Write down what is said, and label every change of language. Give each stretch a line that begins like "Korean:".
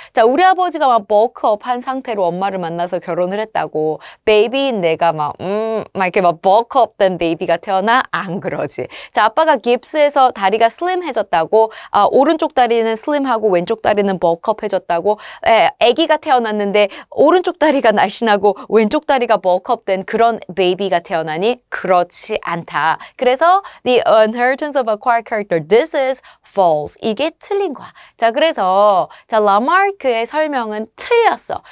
Korean: 자, 우리 아버지가 막 버크업 한 상태로 엄마를 만나서 결혼을 했다고 베이비인 내가 막 이렇게 막 버크업 된 베이비가 태어나? 안 그러지. 자, 아빠가 깁스해서 다리가 슬림해졌다고 오른쪽 다리는 슬림하고 왼쪽 다리는 버크업해졌다고 아기가 태어났는데 오른쪽 다리가 날씬하고 왼쪽 다리가 버크업 된 그런 베이비가 태어나니? 그렇지 않다. 그래서
English: the inheritance of acquired character, this is false.
Korean: 이게 틀린 거야. 자, 그래서 자, 라마르크의 설명은 틀렸어.